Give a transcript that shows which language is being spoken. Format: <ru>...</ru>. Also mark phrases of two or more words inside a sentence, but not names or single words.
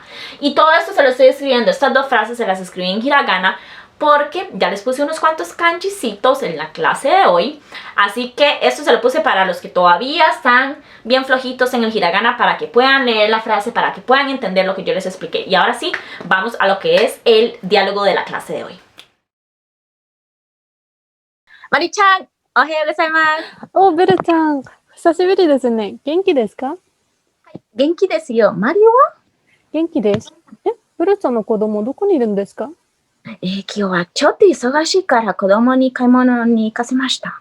<es>Y todo esto se lo estoy escribiendo. Estas dos frases se las escribí en hiragana porque ya les puse unos cuantos kanjicitos en la clase de hoy. Así que esto se lo puse para los que todavía están bien flojitos en el hiragana, para que puedan leer la frase, para que puedan entender lo que yo les expliqué. Y ahora sí, vamos a lo que es el diálogo de la clase de hoy.</es> <ja>Mari-chan, おはようございます. お、ベルちゃん、久しぶりですね。元気ですか？元気ですよ。マリオは？元気です。ベルちゃんの子供どこにいるんですか？今日はちょっと忙しいから子供に買い物に行かせました。</ja>